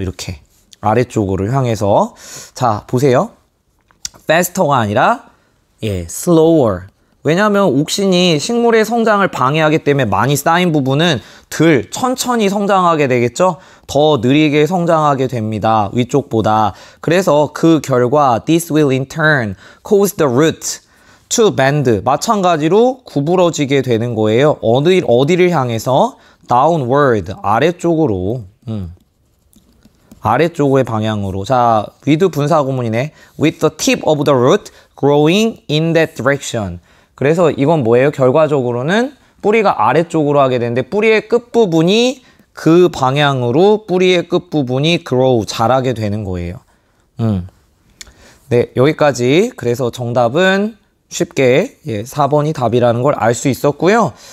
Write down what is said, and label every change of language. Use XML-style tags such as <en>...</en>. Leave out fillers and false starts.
<ko>이렇게 아래쪽으로 향해서. 자, 보세요. faster가 아니라 slower. 왜냐하면 옥신이 식물의 성장을 방해하기 때문에 많이 쌓인 부분은 덜 천천히 성장하게 되겠죠? 더 느리게 성장하게 됩니다. 위쪽보다. 그래서 그 결과</ko> <en>this will in turn cause the root to bend.</en> <ko>마찬가지로 구부러지게 되는 거예요. 어디를 향해서? downward. 아래쪽으로. 아래쪽의 방향으로. 자, with 분사구문이네.</ko> <en>with the tip of the root growing in that direction.</en> <ko>그래서 이건 뭐예요? 결과적으로는 뿌리가 아래쪽으로 하게 되는데 뿌리의 끝부분이 그 방향으로 뿌리의 끝부분이 grow, 자라게 되는 거예요. 네, 여기까지. 그래서 정답은 쉽게 4번이 답이라는 걸 알 수 있었고요.</ko>